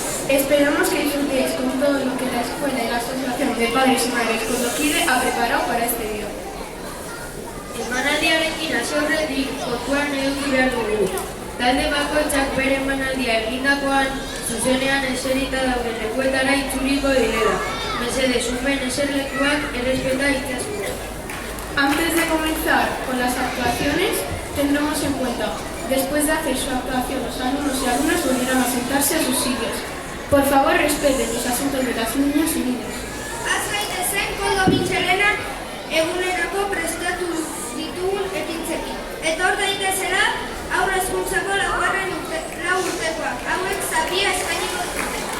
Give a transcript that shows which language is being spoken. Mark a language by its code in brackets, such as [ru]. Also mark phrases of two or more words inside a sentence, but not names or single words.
[es] Esperamos que disfrutéis con todo lo que la escuela y la asociación de padres y madres Kondokide ha preparado para este día. [eu] Emanaldiarekin hasi aurretik kontuan eduki behar dugu. Talde bakoitzak bere emanaldia egindakoan zuzenean eserita dauden lekuetara itzuliko direla. Mesedez, umeen eserlekuak errespeta itzazue. [es] Antes de comenzar con las actuaciones, tendremos en cuenta, después de hacer su actuación, los alumnos y alumnas volverán a sentarse a sus sitios. Por favor, respeten los asuntos de las niñas y niños. [eu] Az gaitezen koldo mitxelena egunerako prestatu ditugun ekintzekin. Etor daitezela aurre hezkuntzako lau urtekoak. Hauek zapia eskainiko dute.